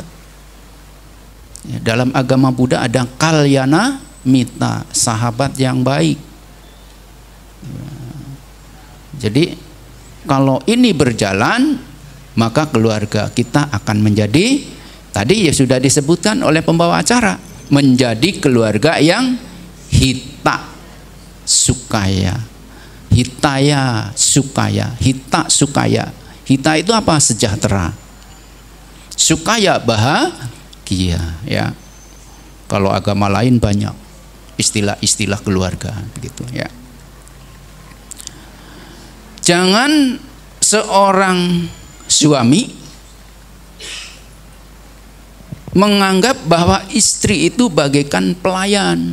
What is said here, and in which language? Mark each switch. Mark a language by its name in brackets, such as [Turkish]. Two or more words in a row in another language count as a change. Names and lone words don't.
[Indonesian] Ya, dalam agama Buddha ada [Pali] kalyana mita, [Indonesian] sahabat yang baik. Ya. Jadi kalau ini berjalan, maka keluarga kita akan menjadi, tadi ya sudah disebutkan oleh pembawa acara, menjadi keluarga yang [Sanskrit] hita sukaya. Hitaya sukaya, hita sukaya. [Indonesian] Hita itu apa? Sejahtera. Sukaya bahagia, ya. Kalau agama lain banyak istilah-istilah keluarga begitu, ya. Jangan seorang suami menganggap bahwa istri itu bagaikan pelayan.